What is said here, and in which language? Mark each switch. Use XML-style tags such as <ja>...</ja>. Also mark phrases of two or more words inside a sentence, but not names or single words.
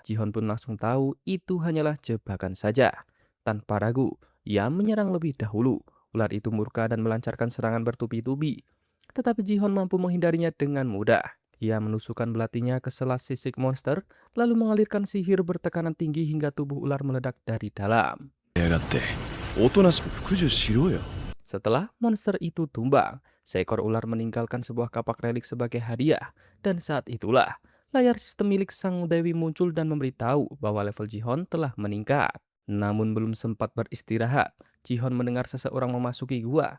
<id>Jihon pun langsung tahu itu hanyalah jebakan saja. Tanpa ragu, ia menyerang lebih dahulu. Ular itu murka dan melancarkan serangan bertubi-tubi. tetapi Jihon mampu menghindarinya dengan mudah. Ia menusukkan belatinya ke sela sisik monster, lalu mengalirkan sihir bertekanan tinggi hingga tubuh ular meledak dari dalam.</id> <ja>やがって、おとなしく服従しろよ。</ja> <id>Setelah monster itu tumbang, seekor ular meninggalkan sebuah kapak relik sebagai hadiah, dan saat itulah layar sistem milik sang dewi muncul dan memberitahu bahwa level Jihon telah meningkat. Namun belum sempat beristirahat, Jihon mendengar seseorang memasuki gua.</id>